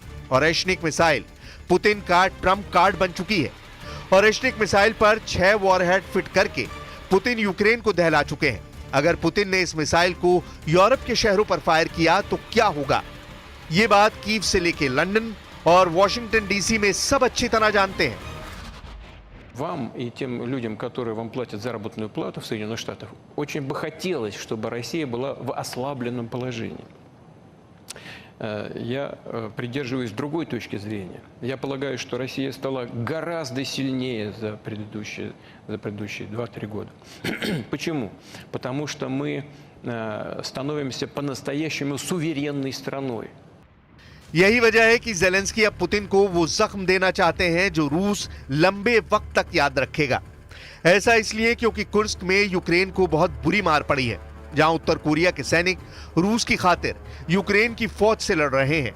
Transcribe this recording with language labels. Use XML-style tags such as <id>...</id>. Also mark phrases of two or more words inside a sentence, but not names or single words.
<hi>ओरेशनिक मिसाइल पुतिन का ट्रंप कार्ड बन चुकी है। ओरेशनिक मिसाइल पर 6 वॉरहेड फिट करके पुतिन यूक्रेन को दहला चुके हैं। अगर पुतिन ने इस मिसाइल को यूरोप के शहरों पर फायर किया तो क्या होगा, ये बात कीव से लेके लंदन और वॉशिंगटन डीसी में सब अच्छी तरह जानते हैं।</hi> <ru>Вам и тем людям, которые вам платят заработную плату в Соединенных Штатах, очень бы хотелось, чтобы Россия была в ослабленном положении. Я придерживаюсь другой точки зрения. Я полагаю, что Россия стала гораздо сильнее за предыдущие 2-3 года. Почему? Потому что мы становимся по-настоящему суверенной страной.</ru> <hi>यही वजह है कि जेलेंस्की अब पुतिन को वो जख्म देना चाहते हैं जो रूस लंबे वक्त तक याद रखेगा। ऐसा इसलिए क्योंकि कुर्स्क में यूक्रेन को बहुत बुरी मार पड़ी है, जहां उत्तर कोरिया के सैनिक रूस की खातिर यूक्रेन की फौज से लड़ रहे हैं।</hi>